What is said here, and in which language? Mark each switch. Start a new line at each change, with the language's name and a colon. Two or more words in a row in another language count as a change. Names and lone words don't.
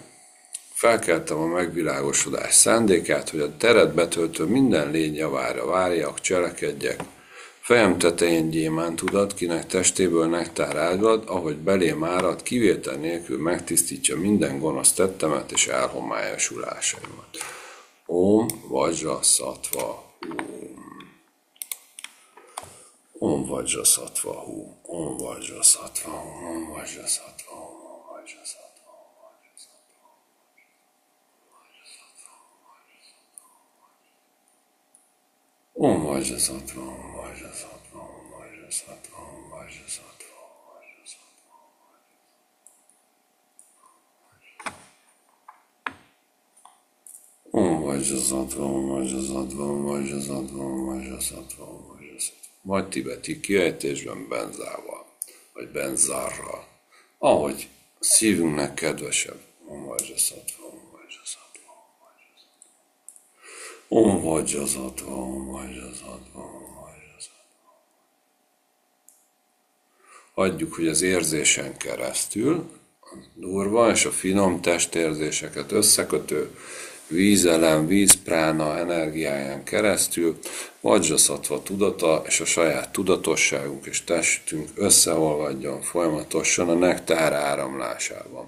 Hungarian: Felkeltem a megvilágosodás szándékát, hogy a teret betöltő minden lény javára várjak, cselekedjek. Fejem tetején gyémántudat, kinek testéből nektár ágad, ahogy belém árad, kivétel nélkül megtisztítja minden gonosz tettemet és elhomályosulásaimat.
Sanskrit: Om Vajra Sattva Hum. Om Vajra Sattva Hum. Om Vajra Sattva Hum. Om Vajra Sattva Hum. Om Vajra Sattva Hum. Om Vajra Sattva Hum. Om Vajra Sattva Hum. Om Vajra Sattva Hum. Om Vajra Sattva Hum. Om Vajra Sattva, Om Vajra Sattva, Om Vajra Sattva, Om Vajra Sattva, Om Vajra Sattva.
Hungarian: Vagy tibeti kiejtésben benzával, vagy benzárral, ahogy szívünknek kedvesebb.
Sanskrit: Om Vajra Sattva, Om Vajra Sattva, Om Vajra Sattva, Om Vajra Sattva, Om Vajra Sattva.
Hungarian: Hagyjuk, hogy az érzésen keresztül a durva és a finom testérzéseket összekötő vízelem, vízprána energiáján keresztül Vajrasattva tudata és a saját tudatosságunk és testünk összeolvadjon folyamatosan a nektár áramlásában.